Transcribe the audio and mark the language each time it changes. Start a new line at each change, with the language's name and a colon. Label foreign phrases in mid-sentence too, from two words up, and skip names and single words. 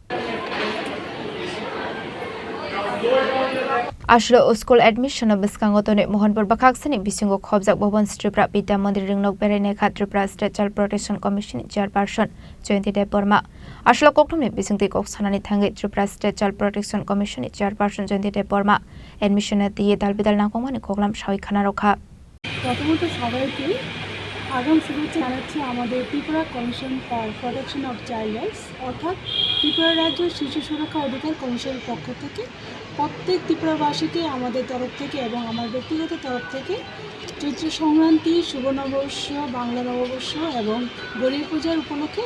Kok Borok: आश्र
English: school admission
Kok Borok: बिस्कांगतने मोहनपुर बखाक्सिनी बिसिंगो खबजाक भवन त्रिपुरा विद्या मंदिर रिंगनक बेरायनाय खा त्रिपुरा स्टेट चाइल्ड प्रोटेक्शन कमिशन चेयरपर्सन जयंती देबबर्मा आश्र कोकथमनि बिसिंगति कक्सानानि थांगै त्रिपुरा स्टेट चाइल्ड प्रोटेक्शन कमिशन चेयरपर्सन जयंती देबबर्मा एडमिशन दिए दालबिदाल नांगौमानि खगलाम सावै खाना रखा
Bangla: প্রথমত সবাইকে আগাম শুভেচ্ছা জানাচ্ছি আমাদের ত্রিপুরা কমিশন ফর প্রোটেকশন অফ চাইল্ড রাইটস অর্থাৎ ত্রিপুরা রাজ্য শিশু সুরক্ষা অধিকার কমিশনের পক্ষ থেকে প্রত্যেক ত্রিপুরাবাসীকে আমাদের তরফ থেকে এবং আমার ব্যক্তিগত তরফ থেকে চৈত্র সংক্রান্তি শুভ নববর্ষ বাংলা নববর্ষ এবং গরিব পূজার উপলক্ষে